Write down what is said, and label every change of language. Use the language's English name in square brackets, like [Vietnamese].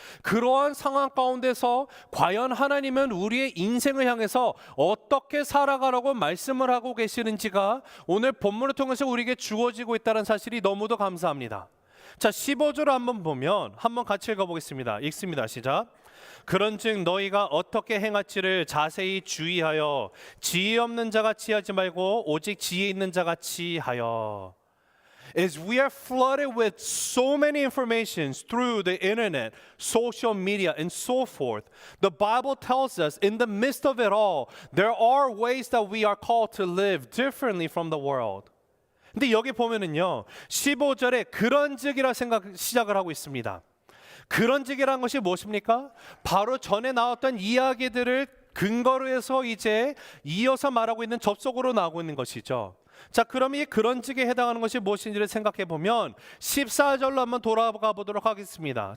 [Korean] 그러한 상황 가운데서 과연 하나님은 우리의 인생을 향해서 어떻게 살아가라고 말씀을 하고 계시는지가 오늘 본문을 통해서 우리에게 주어지고 있다는 사실이 너무도 감사합니다. 자, 15절을 한번 보면 한번 같이 읽어보겠습니다. 읽습니다. 시작. 그런즉 너희가 어떻게 행할지를 자세히 주의하여 지혜 없는 자같이 하지 말고 오직 지혜 있는 자같이 하여. [English] As we are flooded with so many informations through the internet, social media and so forth, the Bible tells us in the midst of it all, there are ways that we are called to live differently from the world. [Korean] 근데 여기 보면은요, 15절에 그런즉이라 시작을 하고 있습니다. 그런즉이라는 것이 무엇입니까? 바로 전에 나왔던 이야기들을 근거로 해서 이제 이어서 말하고 있는 접속으로 나오고 있는 것이죠. 자, 그럼 이 그런즉에 해당하는 것이 무엇인지를 생각해 보면 14절로 한번 돌아가 보도록 하겠습니다.